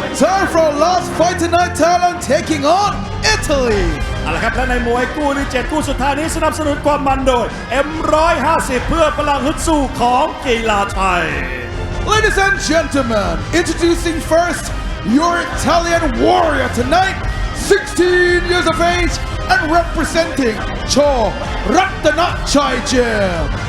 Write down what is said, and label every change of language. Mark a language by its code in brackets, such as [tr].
[en] Time for our last fight tonight, Thailand taking on Italy. [th] เอาละครับและในมวยคู่ที่7คู่สุดท้ายนี้สนับสนุนความมันโดย M150 เพื่อพลังฮึดสู้ของกีฬาไทย [en] Ladies and gentlemen, introducing first your Italian warrior tonight, 16 years of age and representing POR.PRAJITGYM Gym.